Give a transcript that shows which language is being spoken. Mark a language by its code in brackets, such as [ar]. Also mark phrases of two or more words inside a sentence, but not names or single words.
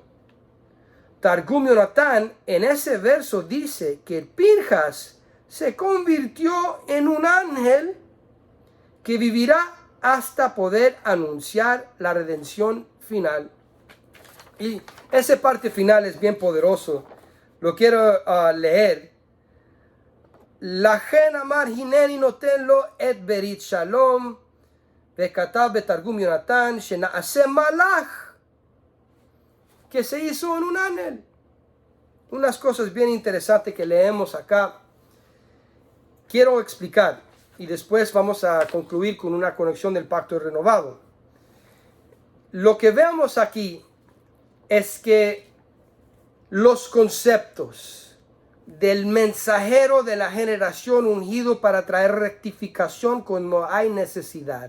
[es] Targum Yonatán en ese verso dice que Pinjas se convirtió en un ángel que vivirá hasta poder anunciar la redención final. Y esa parte final es bien poderoso. Lo quiero leer. [he] לכן אמר הנני נותן לו את ברית שלום, וכתב בתרגום יונתן שנעשה מלאך, [es] que se hizo en un ángel. Unas cosas bien interesantes que leemos acá. Quiero explicar y después vamos a concluir con una conexión del pacto renovado. Lo que vemos aquí es que los conceptos, del mensajero de la generación ungido para traer rectificación cuando hay necesidad.